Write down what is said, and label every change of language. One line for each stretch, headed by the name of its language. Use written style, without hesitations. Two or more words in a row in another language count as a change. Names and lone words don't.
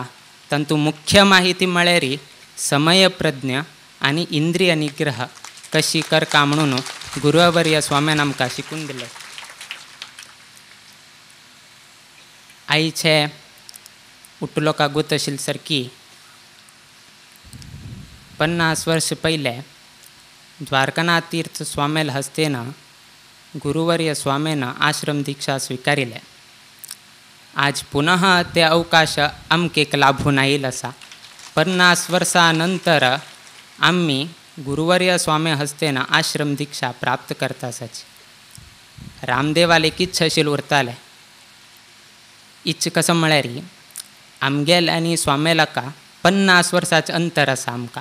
Konkani: तातूंत मुख्य माहिती म्हळ्यार समय प्रज्ञा आनी इंद्रिय निग्रह कशी करता म्हणून गुरुवर्य स्वाम्यान आमकां शिकून दिले। आईचे उठलोका गुत आशिल्ले सारकी 50 वर्ष पयले द्वारकानाथ तीर्थ स्वामेल हस्तेन गुरुवर्य स्वामेन आश्रम दीक्षा स्वीकारिले। आज पुनः ते अवकाश आमकेक लाभून आयिल्लो आसा। 50 वर्सां नंतर आम्ही गुरुवर्य स्वामी हस्तेन आश्रम दीक्षा प्राप्त करता आसाची। रामदेवाल एक इच्छा आशिल्ली उरताले। इच्छा कसं म्हळ्यार आमगेल आनी स्वामेलाका 50 वर्साचें अंतर आसा आमकां।